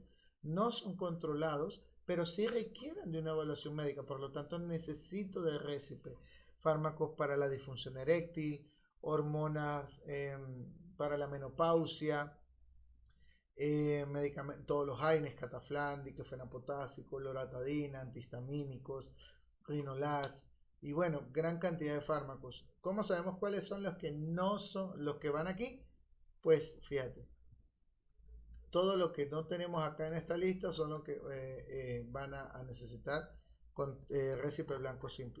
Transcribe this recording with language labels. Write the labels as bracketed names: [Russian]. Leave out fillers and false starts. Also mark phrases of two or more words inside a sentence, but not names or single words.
[Spanish] No son controlados, pero sí requieren de una evaluación médica, por lo tanto necesito de récipe. Fármacos para la disfunción eréctil, hormonas para la menopausia, medicamentos, todos los AINES, cataflán, diclofenac potásico, loratadina, antihistamínicos, Rinolax, y bueno, gran cantidad de fármacos. ¿Cómo sabemos cuáles son los que no son los que van aquí? Pues fíjate, todo lo que no tenemos acá en esta lista son los que van a necesitar con récipe blanco simple.